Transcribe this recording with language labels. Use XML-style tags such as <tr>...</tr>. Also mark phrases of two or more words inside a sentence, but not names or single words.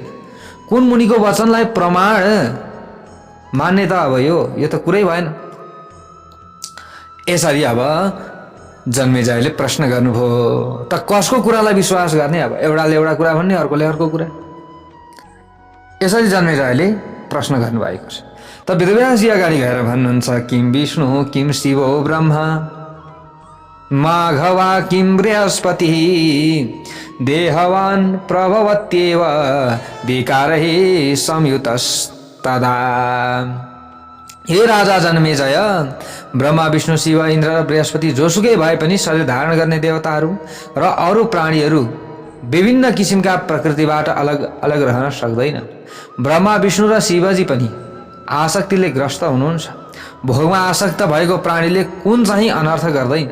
<ne>कुन मुनिको वचनलाई प्रमाण मान्ने त अब यो त कुरै भएन। यसरी अब जन्मेजयले प्रश्न गर्नुभयो, त कसको कुरालाई विश्वास गर्ने? अब एउटाले एउटा कुरा भन्ने, अर्कोले अर्को कुरा। यसरी जन्मेजयले प्रश्न गर्नुभएको छ। त वेदव्यासजी अगाडि गएर भन्नुहुन्छ,</ne> <sa>किम विष्णु, किम शिवो ब्रह्मा, माघवा किम बृहस्पति, देहवान प्रभवत्येव विकारहि संयुतस्तदा।</sa> <ne>हे राजा जन्मेजय, ब्रह्मा, विष्णु, शिव, इन्द्र र बृहस्पति जोसुकै भए पनि शरीर धारण गर्ने देवताहरू र अरू प्राणीहरू विभिन्न किसिमका प्रकृतिबाट अलग अलग रहन सक्दैन। ब्रह्मा, विष्णु र शिवजी पनि आसक्तिले ग्रस्त हुनुहुन्छ। भोगमा आसक्त भएको प्राणीले कुन चाहिँ अनर्थ गर्दैन।</ne>